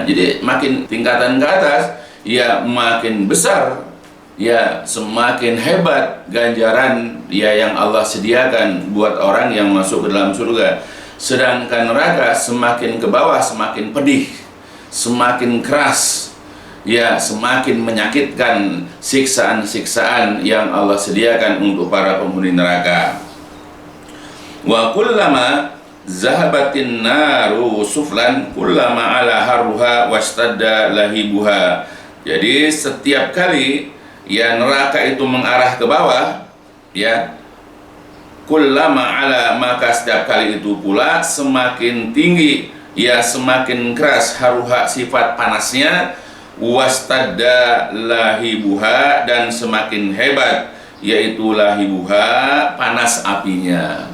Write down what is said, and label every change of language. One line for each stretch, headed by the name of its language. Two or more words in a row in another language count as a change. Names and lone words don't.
Indonesian: Jadi makin tingkatan ke atas, ya makin besar, ya semakin hebat ganjaran ya yang Allah sediakan buat orang yang masuk ke dalam surga. Sedangkan neraka semakin ke bawah semakin pedih, semakin keras, ya semakin menyakitkan siksaan-siksaan yang Allah sediakan untuk para penghuni neraka.
Arabic: وكلما ذهبت النار سفلا كلما علا حرها واشتد لهيبها.
Indonesian: Jadi setiap kali ya neraka itu mengarah ke bawah, ya
Arabic: كلما علا,
Indonesian: maka setiap kali itu pula semakin tinggi, ya semakin keras haruha, sifat panasnya,
Arabic: واشتد لهيبها,
Indonesian: dan semakin hebat yaitu lahibuha, panas apinya.